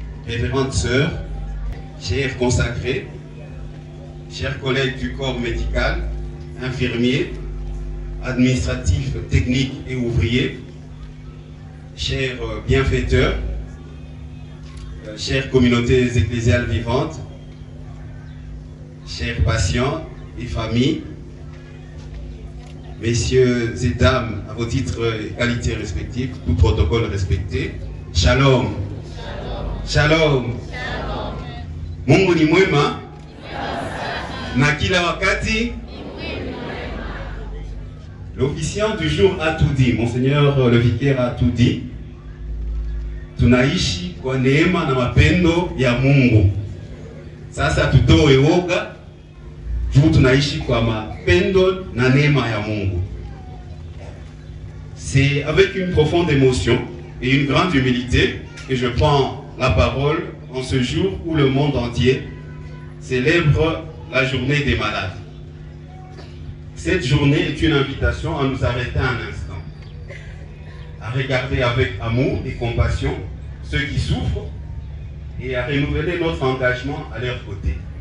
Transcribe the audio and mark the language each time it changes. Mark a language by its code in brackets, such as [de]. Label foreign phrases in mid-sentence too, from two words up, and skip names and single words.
[fr] révérendes sœurs, chers consacrés, chers collègues du corps médical, infirmiers, administratifs, techniques et ouvriers, chers bienfaiteurs, chères communautés ecclésiales vivantes, chers patients et familles, messieurs et dames, à vos titres et qualités respectifs, tout protocole respecté, shalom. Shalom. [sw] Mungu ni mwema na kila wakati. [fr] L'officiant du jour a tout dit, Monseigneur le vicaire a tout dit. [sw] Tunaishi kwa neema na mapendo ya Mungu. Sasa tutoe woga, juu tunaishi kwa mapendo na neema ya Mungu. [fr] C'est avec une profonde émotion et une grande humilité que je prends la parole en ce jour où le monde entier célèbre la journée des malades. Cette journée est une invitation à nous arrêter un instant, à regarder avec amour et compassion ceux qui souffrent et à renouveler notre engagement à leur côté.